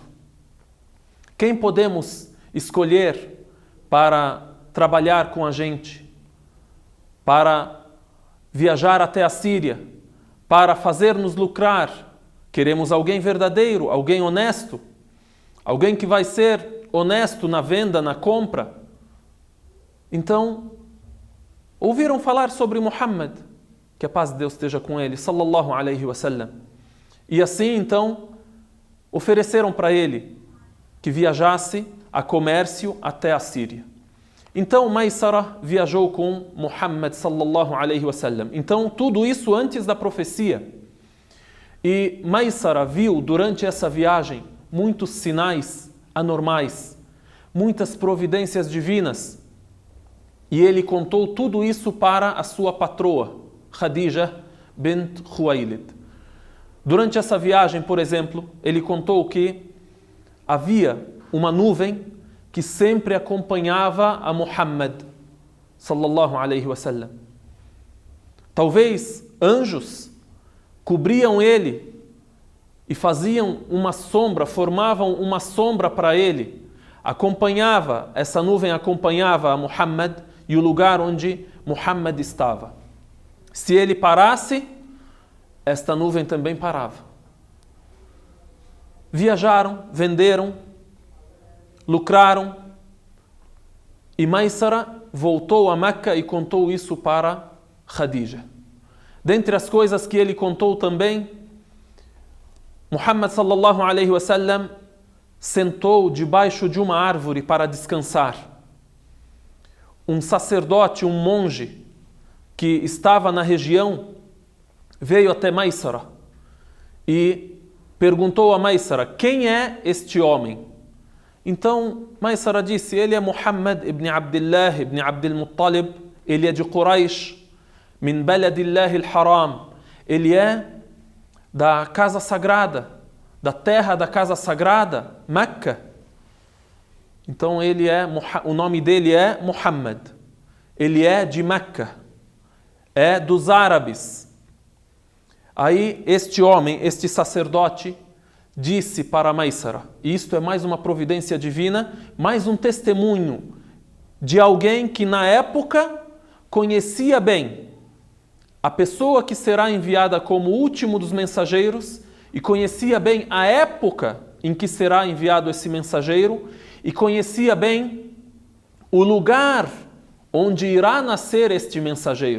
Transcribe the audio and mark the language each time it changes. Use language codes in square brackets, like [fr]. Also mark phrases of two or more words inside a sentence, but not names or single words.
[pt] Quem podemos escolher para trabalhar com a gente, para viajar até a Síria, para fazer-nos lucrar? Queremos alguém verdadeiro, alguém honesto, alguém que vai ser honesto na venda, na compra. Então, ouviram falar sobre Muhammad, que a paz de Deus esteja com ele, [ar] صلى الله عليه وسلم. [pt] E assim, então, ofereceram para ele que viajasse a comércio até a Síria. Então, Maysara viajou com Muhammad [ar] صلى الله عليه وسلم. [pt] Então, tudo isso antes da profecia. E Maysara viu durante essa viagem muitos sinais anormais, muitas providências divinas. E ele contou tudo isso para a sua patroa, Khadija bint Khuwailid. Durante essa viagem, por exemplo, ele contou que havia uma nuvem que sempre acompanhava a Muhammad [ar] صلى الله عليه وسلم. [pt] Talvez anjos cobriam ele e faziam uma sombra, formavam uma sombra para ele. Essa nuvem acompanhava a Muhammad e o lugar onde Muhammad estava. Se ele parasse, esta nuvem também parava. Viajaram, venderam, lucraram, e Maysara voltou a Meca e contou isso para Khadija. Dentre as coisas que ele contou também, Muhammad [ar] صلى الله عليه وسلم [pt] sentou debaixo de uma árvore para descansar. Um sacerdote, um monge que estava na região, veio até Maysara e perguntou a Maysara: quem é este homem? Então Maysara disse: ele é Muhammad ibn Abdullah ibn Abdul Muttalib, ele é de Quraysh, [ar] من بلد الله الحرام, [pt] ele é da casa sagrada, da terra da casa sagrada, Meca. Então o nome dele é Muhammad, ele é de Meca, é dos árabes. Aí este homem, este sacerdote, disse para Maysara, e isto é mais uma providência divina, mais um testemunho de alguém que na época conhecia bem a pessoa que será enviada como último dos mensageiros e conhecia bem a época em que será enviado esse mensageiro e conhecia bem o lugar onde irá nascer este mensageiro.